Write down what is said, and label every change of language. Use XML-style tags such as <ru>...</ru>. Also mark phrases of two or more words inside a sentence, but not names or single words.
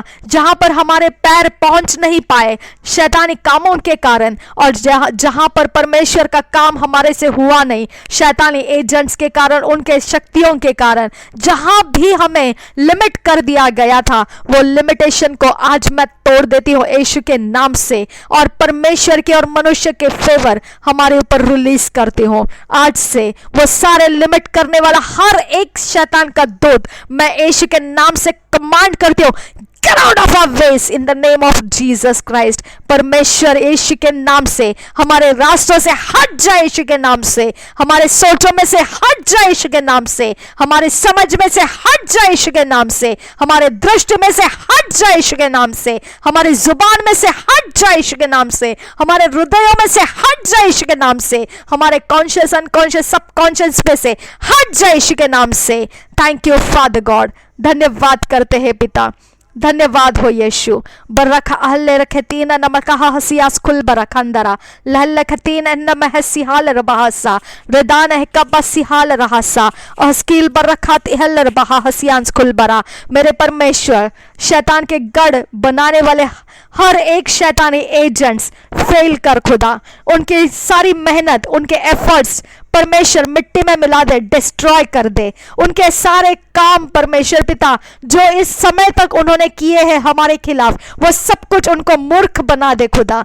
<hi>जहां पर हमारे पैर पहुंच नहीं पाए शैतानी कामों के कारण, और जहां पर परमेश्वर का काम हमारे से हुआ नहीं शैतानी एजेंट्स के कारण, उनके शक्तियों के कारण, जहां भी हमें लिमिट कर दिया गया था वो लिमिटेशन को आज मैं तोड़ देती हूँ यीशु के नाम से, और परमेश्वर के और मनुष्य के फेवर हमारे ऊपर रिलीज करती हूँ। आज से वो सारे लिमिट करने वाला हर एक शैतान का दूत मैं यीशु के नाम से कमांड करती हूँ,</hi> <en>get out of our ways in the name of Jesus Christ।</en> <hi>परमेश्वर यीशु के नाम से हमारे रास्तों से हट जाए, यीशु के नाम से हमारे सोचों में से हट जाए, यीशु के नाम से हमारे समझ में से हट जाए, यीशु के नाम से हमारे दृष्टि में से हट जाए, यीशु के नाम से हमारी जुबान में से हट जाए, यीशु के नाम से हमारे हृदयों में से हट जाए, यीशु के नाम से हमारे</hi> <en>conscious unconscious subconscious</en> <hi>में से हट जाए, यीशु के नाम से।</hi> <en>thank you Father God,</en> <hi>धन्यवाद करते हैं पिता, धन्यवाद हो यीशु। बरखा अहले रखतीन नमका हसियास खुल बरखंदरा लहल खतीन नमह सिहाल रबासा रदान है कब सिहाल रहासा अस्कील बरखात इहल रबा हसियांस खुल बरा। मेरे परमेश्वर, शैतान के गढ़ बनाने वाले हर एक शैतानी एजेंट्स फेल कर खुदा, उनकी सारी मेहनत, उनके एफर्ट्स परमेश्वर मिट्टी में मिला दे, डिस्ट्रॉय कर दे। उनके सारे काम परमेश्वर पिता जो इस समय तक उन्होंने किए हैं हमारे खिलाफ, वो सब कुछ उनको मूर्ख बना दे खुदा।</hi>